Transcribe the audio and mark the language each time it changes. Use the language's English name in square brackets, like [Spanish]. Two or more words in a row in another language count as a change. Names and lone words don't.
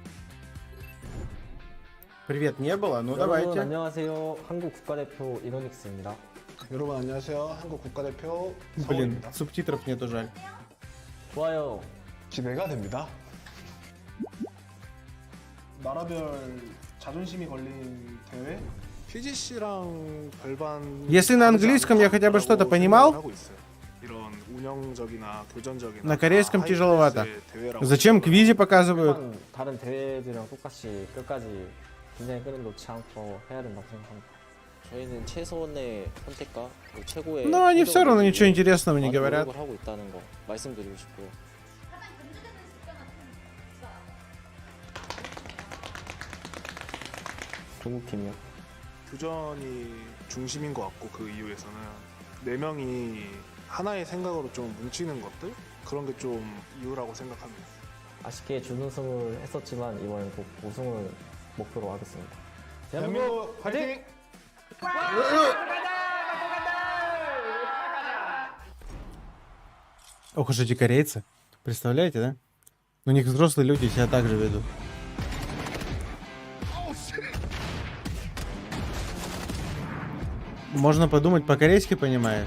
[Russian] Привет, не было? Ну давайте. [Korean] 안녕하세요. 한국 국가대표 이노닉스입니다. 여러분 안녕하세요. 한국 국가대표 [Russian] Блин, [Korean] 서울입니다. [Russian] субтитров нету, жаль. [Korean] 좋아요. 기대가 됩니다. 나라별 자존심이 걸린 대회 PGC랑 별반. [Russian] Если на английском я хотя бы что-то понимал, [Korean] 이런 운영적이나 교전적이나 [Russian] на корейском тяжеловато. Зачем квизи показывают? [Korean] 다른 대회들이랑 똑같이 끝까지 긴장의 끈을 놓지 않고 해야 된다고 생각합니다. 저희는 최선의 선택과 최고의 [Russian] Но они все равно ничего интересного не говорят. [Korean] 노력을 하고 있다는 거 말씀드리고 싶고요. 중국팀이요. 교전이 중심인 것 같고 그 이유에서는 4명이 하나의 생각으로 좀 뭉치는 것들 그런 게 좀 이유라고 생각합니다. 아쉽게 준우승을 했었지만 이번엔 꼭 우승을 목표로 하겠습니다. 대한민국 화이팅! [Russian] Ох уж эти корейцы. Представляете, да? У них взрослые люди себя так же ведут. Можно подумать, по-корейски понимаешь.